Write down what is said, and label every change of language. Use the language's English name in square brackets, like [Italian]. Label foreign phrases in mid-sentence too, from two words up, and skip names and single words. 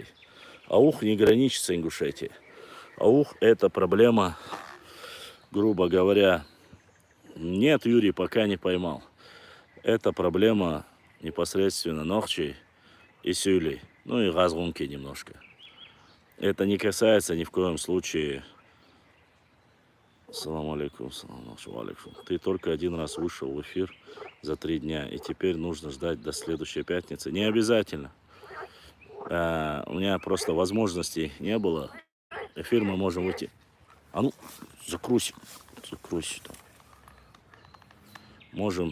[Russian] Аух не граничит с Ингушетией. Аух — это проблема, грубо говоря, нет, Юрий пока не поймал. Это проблема непосредственно Нохчи и Сюлей. Ну и Газгунки немножко. Это не касается ни в коем случае... [Arabic] سلام عليكم، سلام عليكم. [Russian] Ты только один раз вышел в эфир за 3 дня, и теперь нужно ждать до следующей пятницы. Не обязательно. У меня просто возможностей не было. Эфир мы можем выйти. А ну, закройся. Закройся там. Можем.